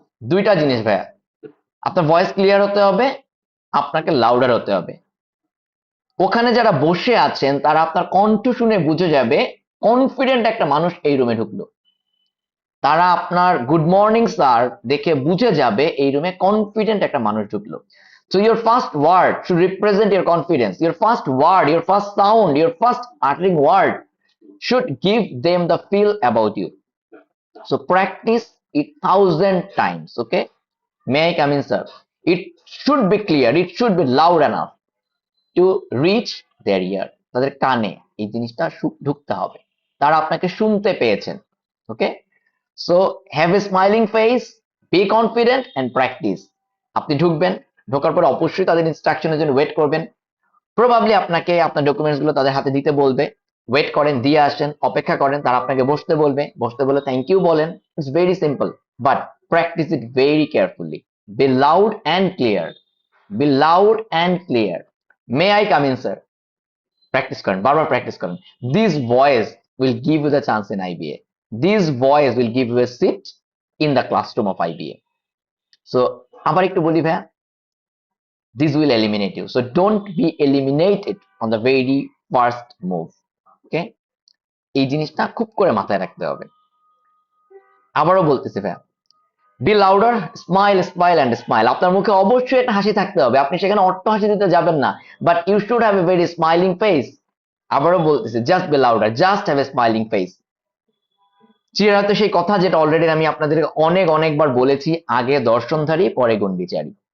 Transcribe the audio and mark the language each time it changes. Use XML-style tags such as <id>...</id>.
<bn>দুইটা জিনিস ভাইয়া, আপনার ভয়েস ক্লিয়ার হতে হবে, আপনাকে লাউডার হতে হবে। ওখানে যারা বসে আছেন তারা আপনার কণ্ঠ শুনে বুঝে যাবে কনফিডেন্ট একটা মানুষ এই রুমে ঢুকলো। তারা আপনার</bn> <en>good morning sir</en> <bn>দেখে বুঝে যাবে এই রুমে কনফিডেন্ট একটা মানুষ ঢুকলো।</bn> <en>So your first word should represent your confidence. Your first word, your first sound, your first uttering word should give them the feel about you. So practice it 1,000 times. Okay? May I come in, sir? It should be clear. It should be loud enough to reach their ear.</en> <bn>তাদের কানে এই জিনিসটা ঢুকতে হবে, তারা আপনাকে শুনতে পেয়েছেন।</bn> <en>Okay, so have a smiling face, be confident and practise.</en> <bn>আপনি ঢুকবেন, ঢোকার পরে অবশ্যই তাদের ইনস্ট্রাকশনের জন্য ওয়েট করবেন। প্রবাবলি আপনাকে আপনার ডকুমেন্টস গুলো তাদের হাতে দিতে বলবে, ওয়েট করেন, দিয়ে আসেন, অপেক্ষা করেন, তারা আপনাকে বসতে বলবে, বসতে বলে</bn> <en>thank you</en> <bn>বলেন।</bn> <en>It's very simple, but practise it very carefully. Be loud and clear, be loud and clear. May I come in sir?</en> <bn>Practice করেন, বারবার প্র্যাকটিস করেন।</bn> <en>This voice will give you the chance in IBA. This voice will give you a seat in the classroom of IBA. So</en> <bn>আবার একটু বলি ভাইয়া,</bn> <en>this will eliminate you, so don't be eliminated on the very first move.</en> <bn>Okay, এই জিনিসটা খুব করে মাথায় রাখতে হবে। আবারও বলতেছি ভাইয়া,</bn> <en>Be louder, smile, smile and smile.</en> <bn>আপনার মুখে অবশ্যই একটা হাসি থাকতে হবে, আপনি সেখানে অট্ট হাসি দিতে যাবেন না,</bn> <en>But you should have a very smiling face.</en> <bn>আবারও বলতেছি,</bn> <en>Just be louder, just have a smiling face.</en> <bn>চেহারাতে সেই কথা যেটা অলরেডি আমি আপনাদেরকে অনেকবার বলেছি, আগে দর্শনধারী পরে গুণবিচারী।</bn>